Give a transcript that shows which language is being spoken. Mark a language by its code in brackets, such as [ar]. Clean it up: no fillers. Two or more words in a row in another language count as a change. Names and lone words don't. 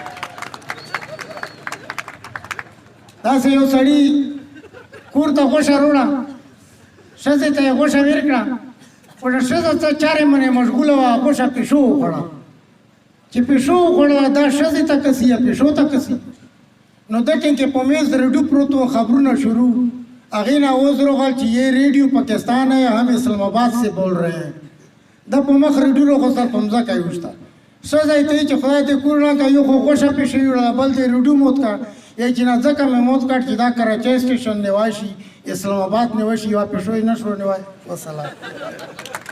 [ps] داسې یو سړي کور ته غوښه روړه ښځې ته یې غوښه ویر کړه خو د ښځه څه چارې منې مشغوله وه غوښه پیشو وخوړه چې پیشو وخوړله دا ښځې ته کسي یا پیشو ته کسي نو دکې کې په میز ریډیو پروت و خبرونه شروع هغې نه اوز روغل چې [ur] یہ ریډیو پاکستان ہے ہم اسلام آباد سے بول رہے ہیں [ps] دا په مخ ریډیو راغوستل په مځکه یې وشته ښځه یې ته یې چې خدای دې کور نه کړه یو خو غوښه پیشو وړله بل دې ریډیو موت کړ یا چې نه ځکه مې موت کړ چې دا کراچۍ سټیشن نیوای شي اسلام آباد نیوای شي یوه پیشو یې نه شو نیوای وسلام